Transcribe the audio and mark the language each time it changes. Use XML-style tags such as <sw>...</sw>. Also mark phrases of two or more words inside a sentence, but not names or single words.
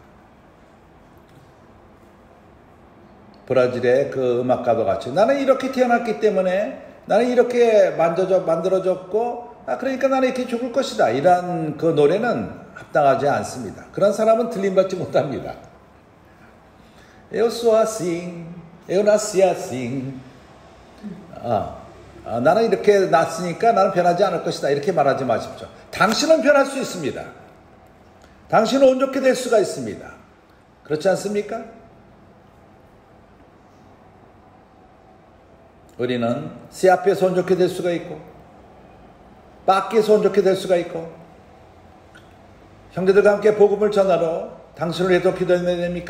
<ko>브라질의 그 음악가도 같이, 나는 이렇게 태어났기 때문에, 나는 이렇게 만들어졌고, 그러니까 나는 이렇게 죽을 것이다, 이런 그 노래는 합당하지 않습니다. 그런 사람은 들림받지 못합니다.</ko> <pt>Eu sou assim, eu nasci assim.</pt> <ko>나는 이렇게 났으니까 나는 변하지 않을 것이다, 이렇게 말하지 마십시오. 당신은 변할 수 있습니다. 당신은 온전케 될 수가 있습니다. 그렇지 않습니까? 우리는 새 앞에서 온전케 될 수가 있고, 밖에서 온전케 될 수가 있고, 형제들과 함께 복음을 전하러 당신을 위해서 기도해야 됩니까?</ko>